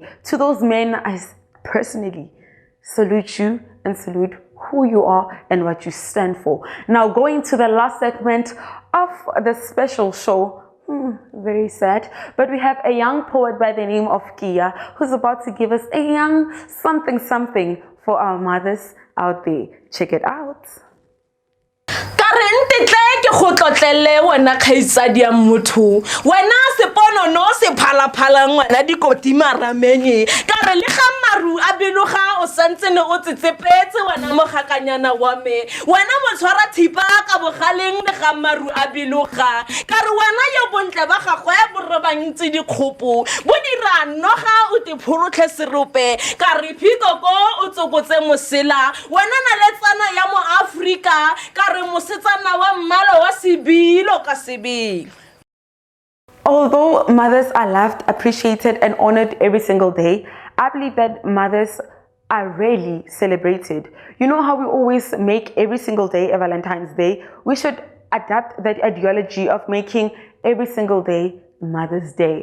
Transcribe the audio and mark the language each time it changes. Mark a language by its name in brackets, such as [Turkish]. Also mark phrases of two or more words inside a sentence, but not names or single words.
[English] To those men, I personally salute you and salute who you are and what you stand for. Now, going to the last segment of the special show Very sad. But we have a young poet by the name of Kia who's about to give us a young something for our mothers out there. Check it out. [Tswana] Ke go tlotlele wena khaitsadi ya motho wena sepono no se phalaphala ngwana dikoti maramenye ka re le ga maru a beloga o santsene o tsetsepetse wena mogakanyana wa me wena motshwara thipa ka bogaleng le ga maru a beloga ka re wena yo bontle ba gagwe bo robantse dikgopo bo dira noga o te phorotlhe serope ka re phikoko o tsokotse mosela wena na letsana ya mo Afrika ka re mosetsana wa mmalo wa sibilo ka sibilo. [English] Although mothers are loved, appreciated, and honored every single day, I believe that mothers are rarely celebrated. You know how we always make every single day a Valentine's Day? We should adapt that ideology of making every single day Mother's Day.